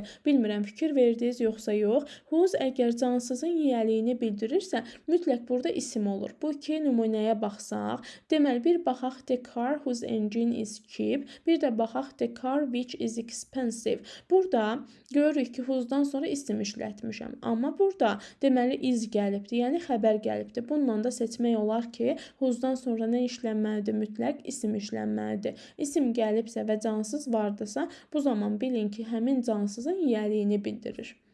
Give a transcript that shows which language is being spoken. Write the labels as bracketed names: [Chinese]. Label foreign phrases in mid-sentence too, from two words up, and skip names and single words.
[Azerbaijani] Bilmirəm, fikir verdiniz yoxsa yox. Whose əgər cansızın yiyəliyini bildirirsə, mütləq burada isim olur. Bu iki nümunəyə baxsaq, deməli bir baxaq [English] the car whose engine is cheap, [Azerbaijani] bir də baxaq [English] the car which is expensive. [Azerbaijani] Burada görürük ki, whose-dan sonra isim işlətmişəm. Amma burada deməli is gəlibdir, yəni xəbər gəlibdir. Bununla da seçmək olar ki, whose-dan sonra nə işlənməlidir? Mütləq isim işlənməlidir. İsim gəlibsə və cansız vardısa, bu zaman bilin ki, həmin cansızın yiyəliyini bildirir.